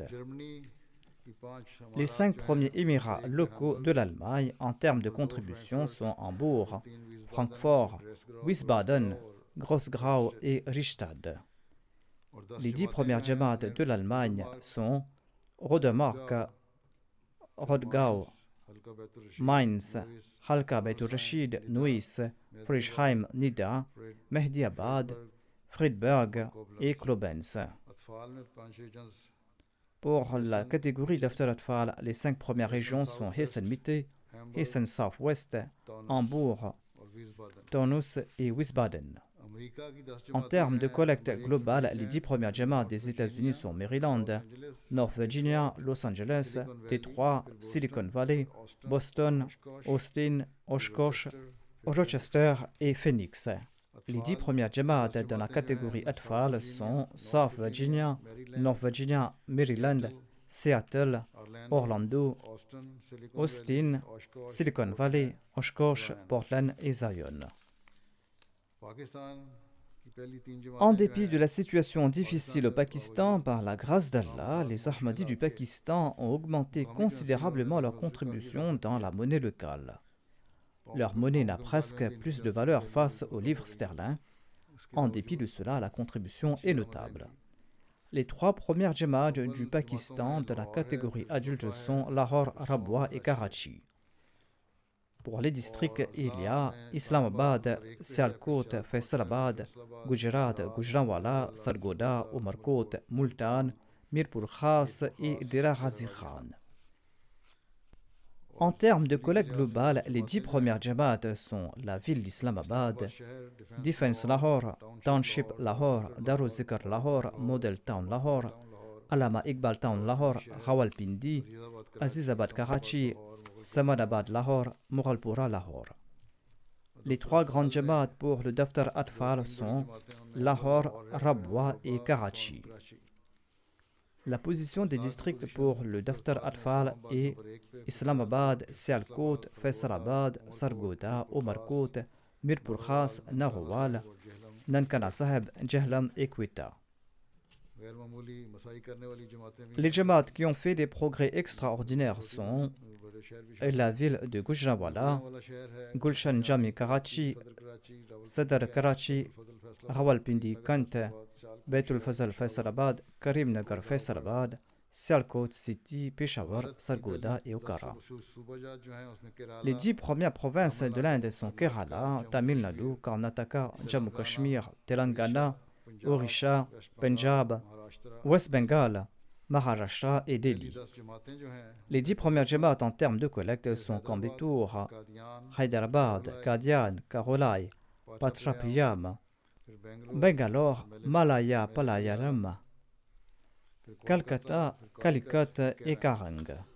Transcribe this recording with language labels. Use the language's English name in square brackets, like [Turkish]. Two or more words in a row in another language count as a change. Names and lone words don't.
[French] Les 5 premiers émirats locaux de l'Allemagne en termes de contribution sont Hambourg, Francfort, Wiesbaden, Groß-Grau et Richtad. Les 10 premières Jamaat de l'Allemagne sont Rodemark, Rodgau, Mainz, Halka Beitur Rashid, Neuss, Frischheim, Nida, Mehdiabad, Friedberg et Koblenz. Pour la catégorie d'After Atfal, les 5 premières régions sont Hessen-Mitte, Hessen-Southwest, Hambourg, Taunus et Wiesbaden. En termes de collecte globale, les 10 premières Jamaat des États-Unis sont Maryland, North Virginia, Los Angeles, Détroit, Silicon Valley, Boston, Austin, Oshkosh, Rochester et Phoenix. Les 10 premières Jamaat dans la catégorie Atfal sont South Virginia, North Virginia, Maryland, Seattle, Orlando, Austin, Silicon Valley, Oshkosh, Portland et Zion. En dépit de la situation difficile au Pakistan, par la grâce d'Allah, les Ahmadis du Pakistan ont augmenté considérablement leur contribution dans la monnaie locale. Leur monnaie n'a presque plus de valeur face au livre sterling. En dépit de cela, la contribution est notable. Les 3 premières Jamaat du Pakistan de la catégorie adulte sont Lahore, Rabwa et Karachi. Pour les districts, il y a Islamabad, Sialkot, Faisalabad, Gujarat, Gujranwala, Sargodha, Umarkot, Multan, Mirpur Khas et Dera Ghazi Khan. En termes de collecte globale, les 10 premières Jamaat sont la ville d'Islamabad, Defense Lahore, Township Lahore, Daruzikr Lahore, Model Town Lahore, Allama Iqbal Town Lahore, Rawalpindi, Azizabad Karachi, Samadabad Lahore, Mughalpura Lahore. Les 3 grandes Jamaat pour le Daftar Atfal sont Lahore, Rabwa et Karachi. La position des districts pour le Daftar Atfal est Islamabad, Sialkot, Faisalabad, Sargodha, Umarkot, Mirpur Khas, Narowal, Nankana Sahib, Jahlam et Quetta. Les Jamaat qui ont fait des progrès extraordinaires sont la ville de Gujranwala, Gulshan Jami Karachi, Sadar Karachi, Rawalpindi Kant, Baitul Fazal Faisalabad, Karim Nagar Faisalabad, Sialkot City, Peshawar, Sargodha et Okara. Les 10 premières provinces de l'Inde sont Kerala, Tamil Nadu, Karnataka, Jammu Kashmir, Telangana, Orissa, Punjab, West Bengal, Maharashtra et Delhi. Les 10 premières Jamaat en termes de collecte sont Coimbatore, Hyderabad, Qadian, Karolai, Patrapayam, Bangalore, Malaya Palayalam, Calcutta, Calicut et Karang.